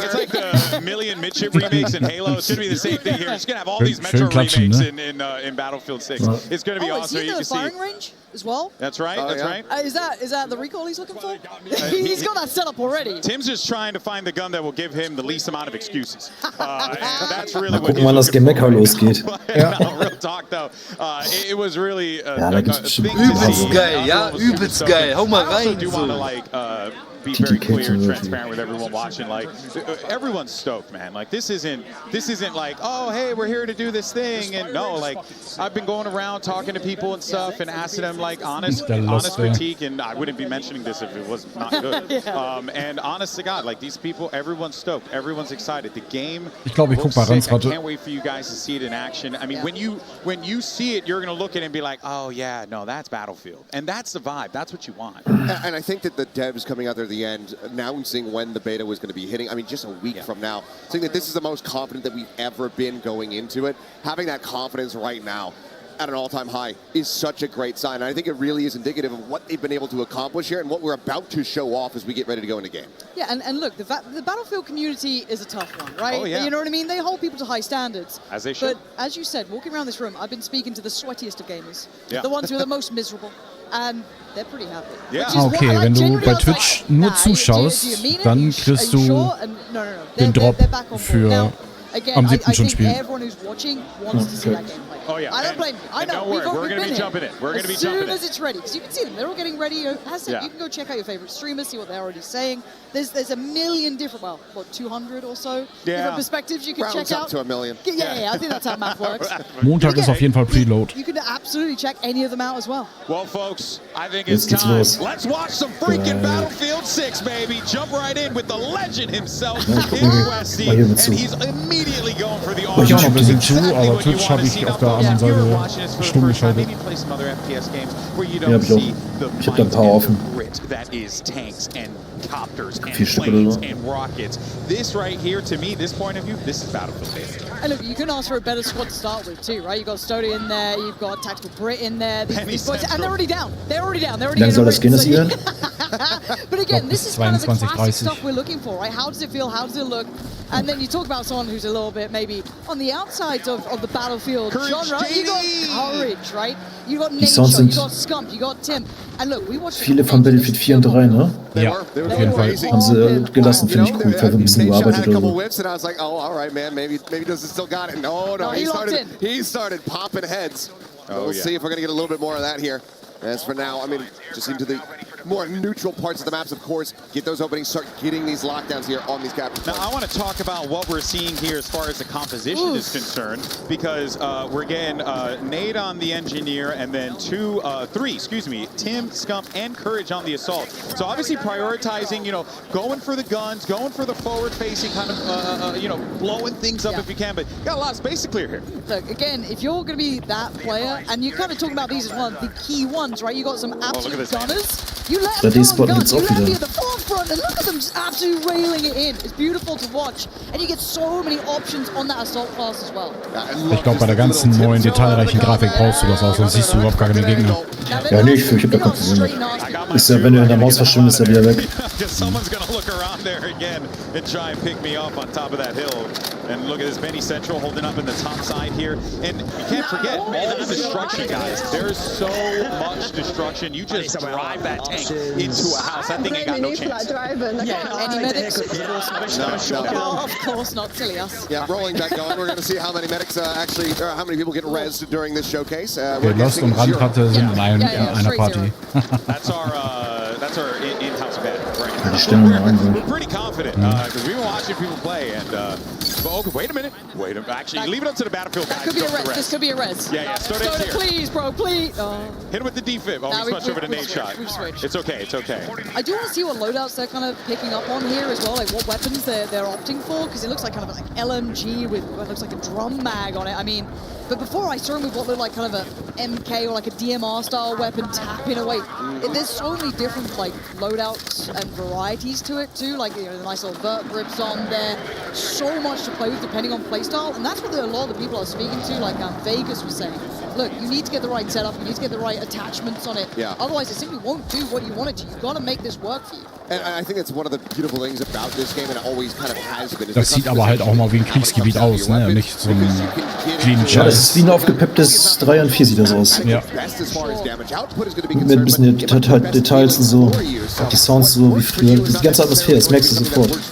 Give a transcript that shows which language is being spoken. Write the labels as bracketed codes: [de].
[en] It's like the Million Midship remakes in Halo. It's going to be the same thing here. It's going to have all these Metro remakes in Battlefield 6. It's going to be awesome. Is he the firing range as well? That's right. Right. Is that the recall he's looking for? He's got that set up already. Tim's just trying to find the gun that will give him the least amount of excuses. That's really what [de] Gucken, wann das Gemecker losgeht. [en] No, real talk though. It was really [de] Ja, da gibt's bestimmt übelst geil, ja, übelst geil. Hau mal rein. [en] I do want to be very clear and transparent with everyone watching. Like, everyone's stoked, man. Like, this isn't like, oh, hey, we're here to do this thing. And no, like, I've been going around talking to people and stuff and asking them like honest critique. And I wouldn't be mentioning this if it was not good. And honest to God, like, these people, everyone's stoked, everyone's excited. The game. [de] Ich glaube, ich guck mal ganz [en] I can't wait for you guys to see it in action. I mean, when you see it, you're gonna look at it and be like, oh yeah, no, that's Battlefield, and that's the vibe. That's what you want. And I think that the devs coming out there at the end, announcing when the beta was going to be hitting, I mean, just a week from now, saying that this is the most confident that we've ever been going into it. Having that confidence right now at an all-time high is such a great sign. And I think it really is indicative of what they've been able to accomplish here and what we're about to show off as we get ready to go into game. Yeah, and look, the Battlefield community is a tough one, right? Oh, yeah. You know what I mean? They hold people to high standards. As they should. But as you said, walking around this room, I've been speaking to the sweatiest of gamers. Yeah. The ones who are the most miserable. And they're pretty happy. Yeah. [de] Okay, wenn du bei Twitch nur zuschaust, dann kriegst du den Drop für am 7. schon spielen. [en] Everyone who's watching wants to see that gameplay. Oh, yeah. I don't blame you. I know. Don't worry, we're going to be jumping in. We're going to be jumping in. As soon as it's ready, because you can see them. They're all getting ready. As I said, you can go check out your favorite streamers, see what they're already saying. There's a million different, 200 or so different perspectives you can check out. Up to a million. Yeah, I think that's how math works. [de] Montag ist auf jeden Fall Preload. [en] You can absolutely check any of them out as well. Well, folks, I think it's time. Let's watch some freaking Battlefield 6, baby. Jump right in with the legend himself, Westy, and he's immediately going for the [de] Ich auch noch ein bisschen zu, aber Twitch habe ich auf der anderen Seite stumm geschaltet. Ja, hab ich auch. Ich hab da ein paar offen. [en] That is tanks and copters and [de] 4 Stück [en] planes [de] oder so. [en] and rockets. This right here, to me, this point of view, this is Battlefield basic. And look, you can ask for a better squad to start with too, right? You've got Stody in there, you've got Tactical Brit in there, these boys, and they're already down. They're already down. They're already [de] Wie lange soll das gehen, das hier? [en] But again, this is kind of the 22, classic 30. stuff we're looking for, right? How does it feel? How does it look? And then you talk about someone who's a little bit maybe on the outside of the Battlefield genre. You got Courage, right? You got Nature, you got Scump, you got Tim. And look, we watched [de] Viele von Battlefield 4 und 3, ne? Ja, auf jeden Fall. Haben sie gelassen, finde ich cool. Vielleicht ein bisschen überarbeitet oder so. [en] Whips and I was like, oh, all right, man, maybe does it still got it? No, he started popping heads. We'll see if we're gonna get a little bit more of that here. As for now, I mean, just into the more neutral parts of the maps, of course, get those openings, start getting these lockdowns here on these capture points. Now, I want to talk about what we're seeing here as far as the composition is concerned, because we're getting Nate on the engineer, and then three, Tim, Scump, and Courage on the assault. So obviously prioritizing, going for the guns, going for the forward-facing kind of, blowing things up if you can, but you got a lot of space to clear here. Look, again, if you're going to be that player, and you're kind of talking about these as one of the key ones, right? You got some absolute gunners. You let them go on guns. You let them be at the forefront, and look at them just absolutely railing it in. It's beautiful to watch, and you get so many options on that assault class as well. [de] Ich glaube, bei der ganzen neuen detailreichen Grafik brauchst du das auch, sonst siehst du überhaupt gar keine Gegner. Ja, nee, ich hab da kein Problem mit. Ist ja, wenn du in der Maus verschwindest, ist er wieder weg. [en] Someone's gonna look around there again and try and pick me up on top of that hill. And look at this, Benny Central holding up in the top side here. And you can't forget all the destruction, guys. There's so much destruction. You just drive that tank into a house. That thing ain't got no chance. Any medics? Of course not, silly us. Yeah, rolling back going. We're going to see how many medics or how many people get rezzed during this showcase. [de] Lost und Randplatte sind in einer Party. [en] That's our in-house bet right now. We're pretty confident because we've been watching people play. And okay, wait a minute. Actually, leave it up to the Battlefield guys. Could be a res. This could be a res. Yeah. Stoda, please, bro, please. Hit him with the defib. Oh, we switched over to Nate shot. We've switched. It's okay. I do want to see what loadouts they're kind of picking up on here as well, like what weapons they're opting for, because it looks like kind of like LMG with what looks like a drum mag on it. I mean, but before I saw him with what looked like kind of a MK or like a DMR style weapon tapping away. There's so many different like loadouts and varieties to it too, like the nice little vert grips on there. So much to play with depending on playstyle, and that's what a lot of the people are speaking to, like Vegas was saying. Look, you need to get the right setup, you need to get the right attachments on it. Yeah. Otherwise, it simply won't do what you want it to. You've got to make this work for you. And I think it's one of the beautiful things about this game, and it always kind of has been. [de] Das sieht aber halt auch mal wie ein Kriegsgebiet aus, ne? Nicht so ein clean Ja, das ist wie ein aufgepepptes 3 und 4 sieht das aus. Ja. Mit ein bisschen Details und so. Auch die Sounds so wie früher. Die ganze Atmosphäre, das merkst du sofort.